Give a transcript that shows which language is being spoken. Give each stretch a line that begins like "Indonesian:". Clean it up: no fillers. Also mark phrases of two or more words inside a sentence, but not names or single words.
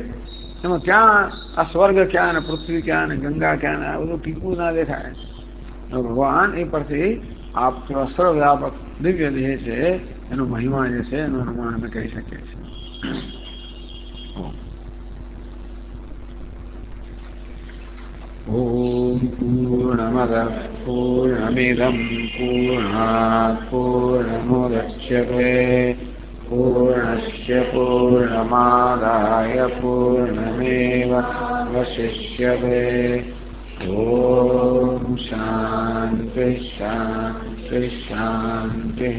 Gujarati: એમાં ક્યાં આ સ્વર્ગ ક્યાં ને પૃથ્વી ક્યાં ને ગંગા ક્યાં ને આ બધું ટીકું ના દેખાય. ભગવાન એ પરથી આપ સર્વવ્યાપક દિવ્ય દેહ છે, એનો મહિમા જે છે એનું અનુમાન અમે કરી શકીએ છીએ.
Sanskrit: ઓમ पूर्णमदः पूर्णमिदं पूर्णात् पूर्णमुदच्यते पूर्णस्य पूर्णमादाय पूर्णमेवावशिष्यते। ॐ शान्तिः शान्तिः शान्तिः।